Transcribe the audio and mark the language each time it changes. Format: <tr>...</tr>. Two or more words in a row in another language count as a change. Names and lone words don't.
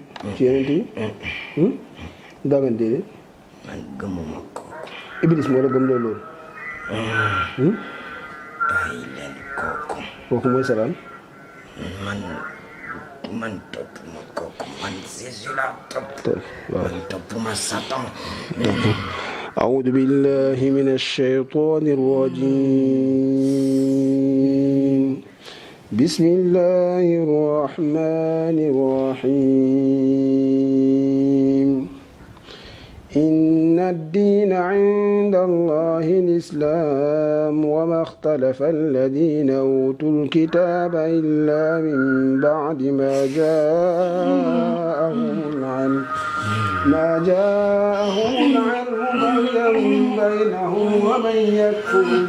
<wo>ci yonent yi. daa ngeen déedéet. man gëmuma kooku. Iblis moo la gëm loolu. bàyyi leen kooku. kooku mooy salaam. man toppuma kooku man Jésus laa topp. man toppuma Satan.</wo> <ar>أعوذ بالله من الشيطان الرجيم بسم الله الرحمن الرحيم إن الدين عند الله الإسلام وما اختلف الذين أوتوا الكتاب إلا من بعد ما جاءهم العلم بغيا بينهم ومن يكفر</ar>